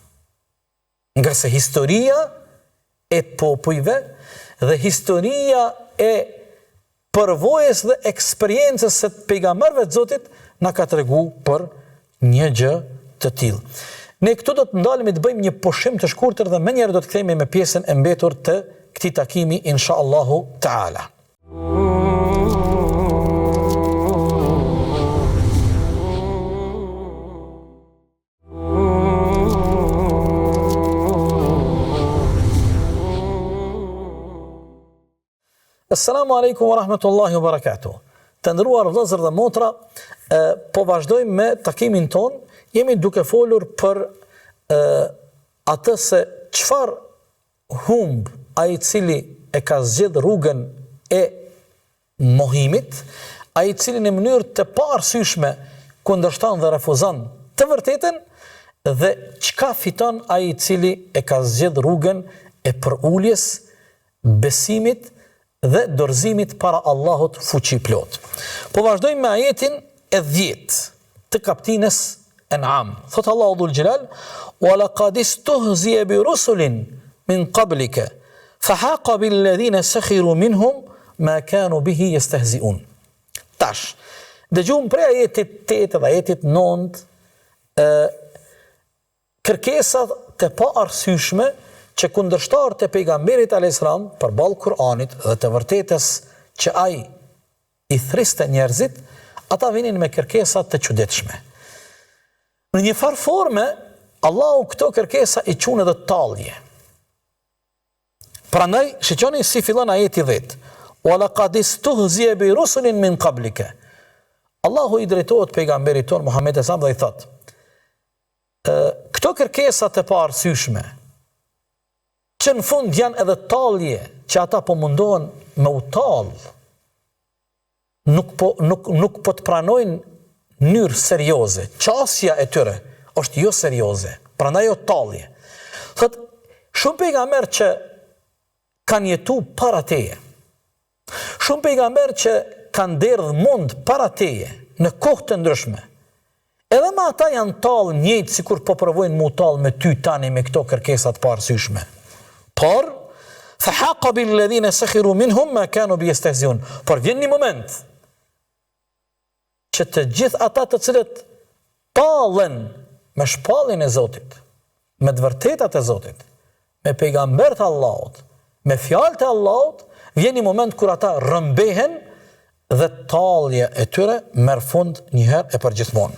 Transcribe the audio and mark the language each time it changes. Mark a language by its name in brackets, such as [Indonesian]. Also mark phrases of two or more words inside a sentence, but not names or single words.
[Albanian] Nga se historia e popujve dhe historia e përvojës dhe eksperiencës së pejgamberëve të Zotit na ka tregu për një gjë të tillë. Ne këtu do të ndalemi të bëjmë një pushim të shkurtër dhe menjëherë do të kthehemi me pjesën e mbetur të këtij takimi [Arabic] إن شاء الله تعالى. السلام عليكم ورحمة الله وبركاته. [Albanian] Të nderuar vëllezër dhe motra, po vazhdojmë me takimin ton. Jemi duke folur për atë se çfarë humb ai i cili e ka zgjedh rrugën e mohimit, ai i cili në mënyrë të paarsyeshme kundërshton dhe refuzon të vërtetën, dhe çka fiton ai i cili e ka zgjedh rrugën e përuljes, besimit dhe dorëzimit para Allahut fuqi plot. Po vazhdojmë me ajetin e 10 të kapitullit An'am. Thot Allahu Dhul Xhelal: [Arabic] "ولقد استهزئ برسل من قبلك فحاق بالذين سخروا منهم ما كانوا به يستهزئون." [Albanian] Tash, dëgjojmë prej ajetit 8 dhe ajetit 9 kërkesat të paarsyeshme që kundërshtarët e pejgamberit [Arabic] عليه السلام [Albanian] përballë Kur'anit dhe të vërtetës që ai i thriste njerëzit, ata vinin me kërkesa të çuditshme. Në një farë forme, Allahu këto kërkesa i qunë edhe tallje. Prandaj, shiqoni si fillon ajeti 10. [Arabic] "ولقد استهزئ برسل من قبلك." [Albanian] Allahu i drejtohet pejgamberit ton Muhammed [Arabic] صلى الله عليه وسلم [Albanian] dhe i thotë: këto kërkesa të paarsyeshme, që në fund janë edhe tallje që ata po mundohen me u tall, nuk po të pranojnë mënyrë serioze. Qasja e tyre është jo serioze, prandaj jo tallje. Thot, shumë pejgamber që kanë jetu para teje, shumë pejgamber që kanë derdhë mund para teje, në kohë të ndryshme, edhe ma ata janë tallë njëjtë sikur po provojnë mu tallë me ty tani me këto kërkesat paarsyeshme. [Arabic] Por, فحاق بالذين سخروا منهم ما كانوا به يستهزئون. [Albanian] Por vjen një moment që të gjithë ata të cilët tallen me shpalljen e Zotit, me të vërtetat e Zotit, me pejgambert e Allahut, me fjalët e Allahut, vjen një moment kur ata rëmbehen dhe tallja e tyre merr fund njëherë e përgjithmonë.